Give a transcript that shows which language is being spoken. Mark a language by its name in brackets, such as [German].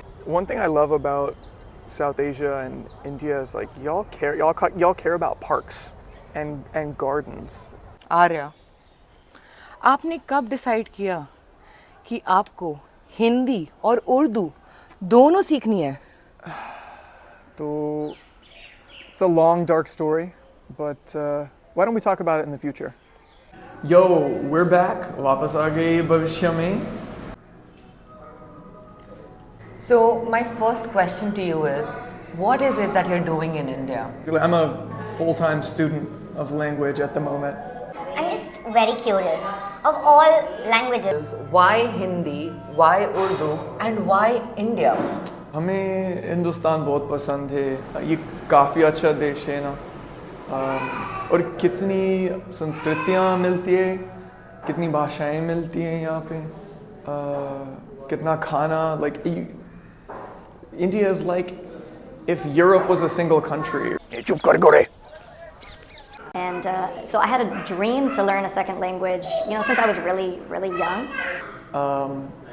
[English] One thing I love about South Asia and India is like y'all care about parks and gardens. [Hindi] Arya, आपने कब decide किया कि आपको हिंदी और उर्दू दोनों सीखनी है? [English] So it's a long dark story, but why don't we talk about it in the future? Yo, we're back. [Hindi] वापस आ गए भविष्य में. [English] So my first question to you is, what is it that you're doing in India? I'm a full-time student of language at the moment. I'm just very curious. Of all languages, Why Hindi, why Urdu, and why India? [Hindi] हमें हिंदुस्तान बहुत पसंद है. ये काफ़ी अच्छा देश है ना. और कितनी संस्कृतियाँ मिलती है, कितनी भाषाएं मिलती हैं यहाँ पे. कितना खाना, [English] like India is like if Europe was a single country. [Hindi] चुप कर गोरे. [English] and so I had a dream to learn a second language, since I was really, really young.